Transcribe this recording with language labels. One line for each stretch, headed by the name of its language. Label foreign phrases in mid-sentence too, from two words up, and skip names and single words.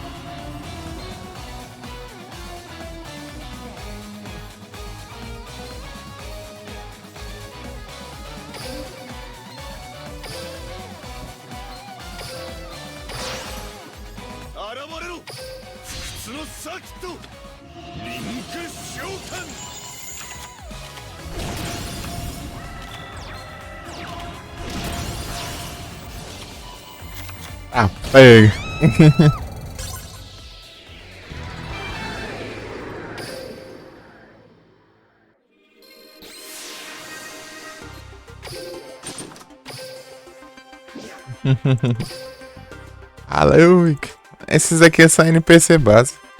Japanese: 現れろ、不屈のサーキット。リンク召喚。
Portuguese: Ah, pega. Alô, esses aqui são NPC base.